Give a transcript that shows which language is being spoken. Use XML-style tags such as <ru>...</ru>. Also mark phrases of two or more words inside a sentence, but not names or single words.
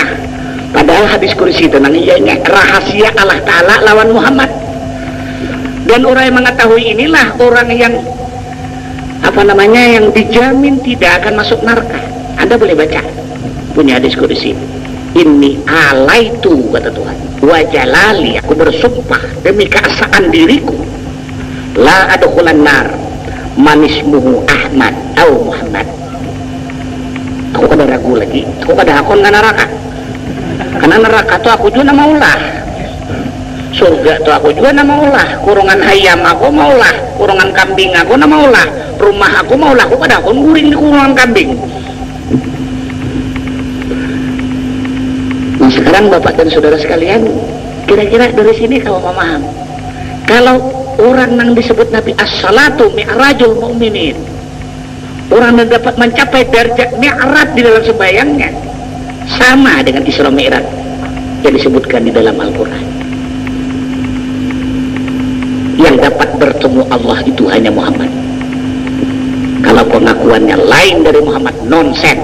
<id>Padahal hadis qudsi tentang ianya rahasia Allah Ta'ala lawan Muhammad. Dan orang yang mengetahui inilah orang yang yang dijamin tidak akan masuk neraka. Anda boleh baca punya hadis qudsi.</id> <ar>إني آليت,</ar> <id>kata Tuhan,</id> <ar>وجلالي,</ar> <id>aku bersumpah demi keesaan diriku,</id> <ar>لا أدخل النار من اسمه</ar> <id>Ahmad atau Muhammad.</id> <bjn>Aku kada ragu lagi, aku kada hakon ke neraka. Karena neraka tu aku juga maulah, surga tu aku juga maulah, kurungan hayam aku maulah, kurungan kambing aku maulah, rumah aku maulah, aku kada hakon guring di kurungan kambing.</bjn> <id>Nah sekarang Bapak dan Saudara sekalian, kira-kira dari sini kalau memaham, kalau orang yang disebut Nabi</id> <ar>الصلاة معراج المؤمنين,</ar> <id>orang yang dapat mencapai derajat mi'raj di dalam sembahyangnya sama dengan Isra Mi'raj yang disebutkan di dalam Al-Quran. Yang dapat bertemu Allah itu hanya Muhammad. Kalau pengakuannya lain dari Muhammad, nonsen.</id>